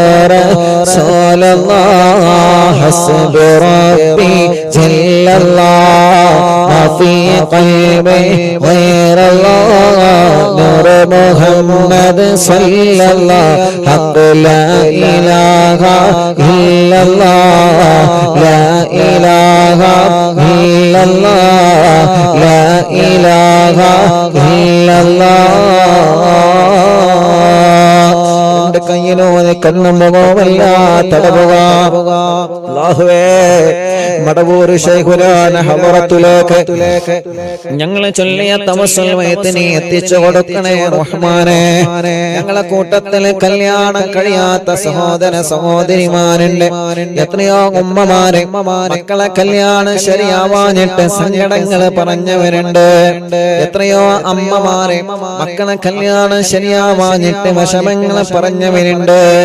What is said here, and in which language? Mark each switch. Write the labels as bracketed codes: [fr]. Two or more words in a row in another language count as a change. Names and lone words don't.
[ar] رسول الله حسب ربي جل الله ما في قلبي غير الله نور محمد صلى الله حق لا إله إلا الله لا إله إلا الله لا إله إلا الله [ml] കയ്യിലൂടെ കണ്ണും മുഖവുമല്ലാത്തടവുക അല്ലാഹുവേ മടവൂർ ശൈഖുനാന ഹളറത്തിലേക്ക് ഞങ്ങളെ ചൊല്ലിയ തവസ്സുൽ മയ്യത്തിനെ എത്തിച്ചു കൊടുക്കണേ റഹ്മാനേ ഞങ്ങളെ കൂട്ടത്തിൽ കല്യാണം കഴിയാത്ത സഹോദര സഹോദരിമാരുണ്ട് എത്രയോ ഉമ്മമാരെ മക്കളെ കല്യാണം ശരിയാവാഞ്ഞിട്ട് സങ്കടങ്ങൾ പറഞ്ഞവരുണ്ട് എത്രയോ അമ്മമാരെ മക്കളെ കല്യാണം ശരിയാവാഞ്ഞിട്ട് വിഷമങ്ങൾ പറഞ്ഞവരുണ്ട്